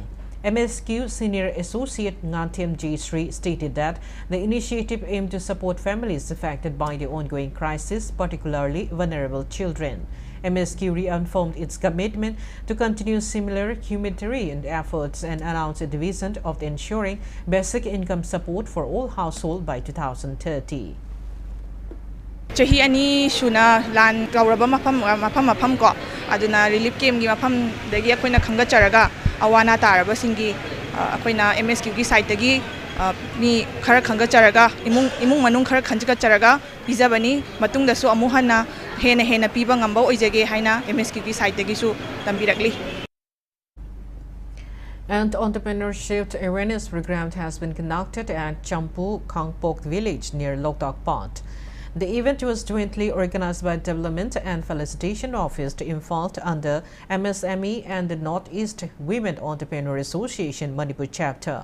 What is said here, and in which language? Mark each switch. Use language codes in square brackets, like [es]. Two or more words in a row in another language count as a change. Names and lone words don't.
[en] MSQ Senior Associate Ngantiam J. Sri stated that the initiative aimed to support families affected by the ongoing crisis, particularly vulnerable children. MSQ reaffirmed its commitment to continue similar humanitarian efforts and announced a division of ensuring basic income support for all households by 2030. [mni] Chahi ani shuna lan gauraba mafam ko aduna [en] relief camp [mni] gi mafam dagi akoina khanga charaga awana taraba singi akoina MSQ gi site gi ni khara khanga charaga imung manung khara khanjika charaga pijabani matung da su amuhana hena piba ngamba oijage haina MSQ gi site gi su tambirakli. [en] An entrepreneurship awareness program has been conducted at Champu Kangpok village near Lokdak Pond. The event was jointly organized by Development and Felicitation Office to Imphal under MSME and the Northeast Women Entrepreneur Association Manipur chapter.